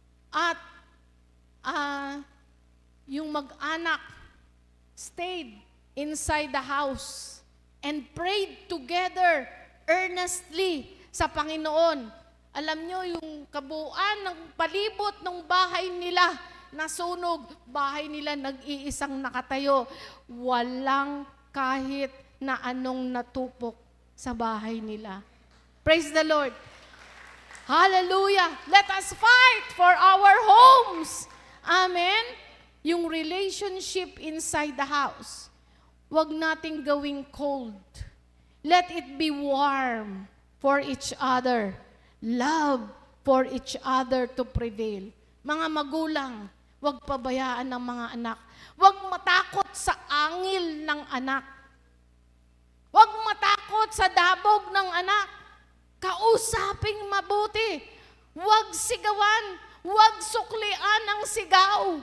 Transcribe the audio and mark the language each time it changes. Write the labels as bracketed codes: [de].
[tl] At yung mag-anak [en] stayed inside the house and prayed together earnestly [tl] sa Panginoon. Alam nyo, yung kabuuan ng palibot ng bahay nila, nasunog, bahay nila nag-iisang nakatayo. Walang kahit na anong natupok sa bahay nila. [en] Praise the Lord. Hallelujah. Let us fight for our homes. Amen. Yung relationship inside the house, [tl] wag nating gawing [en] cold. Let it be warm for each other. Love for each other to prevail. [tl] Mga magulang, wag pabayaan ng mga anak. Wag matakot sa angil ng anak. Wag matakot sa dabog ng anak. Kausaping mabuti. Wag sigawan. Wag suklian ang sigaw.